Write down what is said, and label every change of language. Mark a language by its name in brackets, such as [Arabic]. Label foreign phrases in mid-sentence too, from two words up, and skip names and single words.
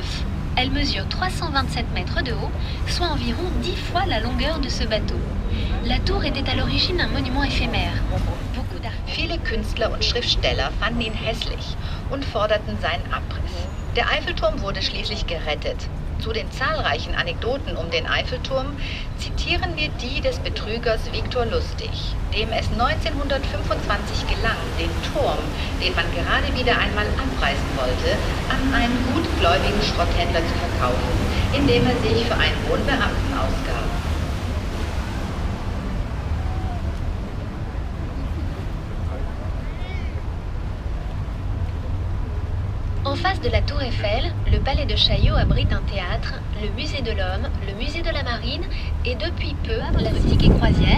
[French] Elle mesure 327 mètres de haut, soit environ 10 fois la longueur de ce bateau. La tour était à l'origine un monument éphémère. [German] Viele Künstler und Schriftsteller fanden ihn hässlich und forderten seinen Abriss. Der Eiffelturm wurde schließlich gerettet. Zu den zahlreichen Anekdoten um den Eiffelturm zitieren wir die des Betrügers Viktor Lustig, dem es 1925 gelang, den Turm, den man gerade wieder einmal abreißen wollte, an einen gutgläubigen Schrotthändler zu verkaufen, indem er sich für einen hohen Beamten ausgab. [French] En face de la Tour Eiffel, le palais de Chaillot abrite un théâtre, le musée de l'Homme, le musée de la Marine et depuis peu la boutique et croisière.